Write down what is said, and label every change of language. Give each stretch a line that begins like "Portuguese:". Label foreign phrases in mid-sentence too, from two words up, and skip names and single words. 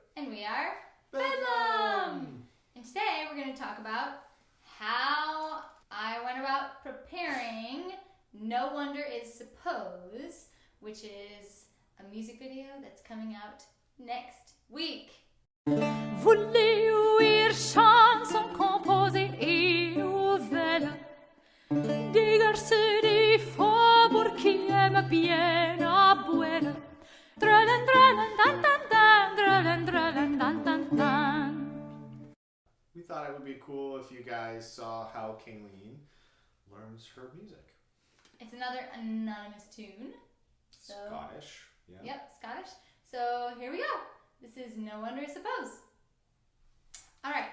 English: And we are Bedlam! And today we're going to talk about how I went about preparing No Wonder Is Suppose, which is a music video that's coming out next week.
French: Voulez ouïr chanson composée et nouvelle des garçons des faubourgs qui aiment bien à boire. Dralin, dralin, dan, dan, dan, dralin, dralin, dan, dan, dan.
English: We thought it would be cool if you guys saw how Kayleen learns her music. It's another anonymous tune. So, Scottish. Yeah. Yep, Scottish. So here we go. This is No Wonder Is Suppose. All right.